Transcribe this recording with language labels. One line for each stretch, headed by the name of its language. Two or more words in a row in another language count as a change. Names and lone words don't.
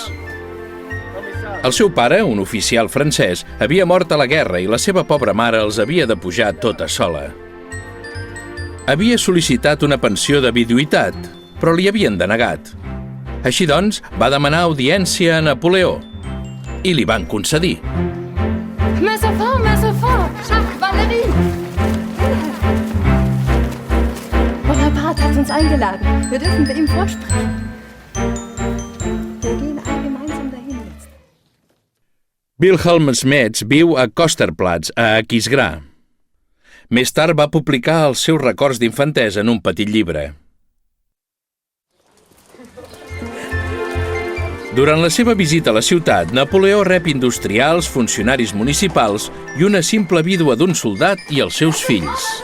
Catalan: El seu pare, un oficial francès, havia mort a la guerra i la seva pobra mare els havia de pujar tota sola. Havia sol·licitat una pensió de viduïtat, però li havien denegat. Així doncs, va demanar audiència a Napoleó i li van concedir. Més a fort,
German: Jacques, Valérie! Bonaparte hat uns eingeladen. Wir dürfen bei ihm vorsprechen. Wir gehen alle gemeinsam dahin jetzt.
Catalan: Wilhelm Schmitz viu a Kosterplatz, a Aquisgrà. Més tard va publicar els seus records d'infantesa en un petit llibre. Durant la seva visita a la ciutat, Napoleó rep industrials, funcionaris municipals i una simple vídua d'un soldat i els seus fills.